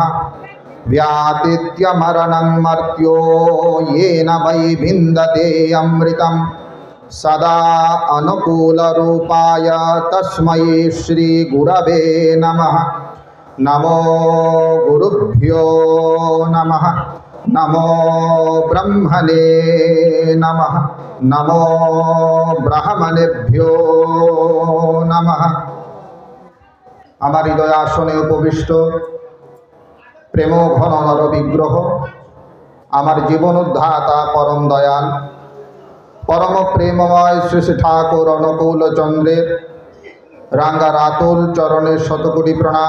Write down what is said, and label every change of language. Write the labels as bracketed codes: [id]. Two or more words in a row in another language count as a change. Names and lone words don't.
[sa] व्यातीत्यमरणं मर्त्यो येन वै विन्दते अमृतं सदा अनुकूलरूपाय तस्मै श्रीगुरवे नमः। नमो गुरुभ्यो नमः। नमो ब्रह्मणे नमः। नमो ब्राह्मणेभ्यो नमः। [bn] আমার হৃদয় আসনে উপবিষ্ট প্রেম ঘন নর বিগ্রহ আমার জীবন উদ্ধাতা পরম দয়াল পরম প্রেমময় শ্রী শ্রী ঠাকুর অনুকূল চন্দ্রের রাঙ্গা রাতুল চরণে শতকোটি প্রণাম।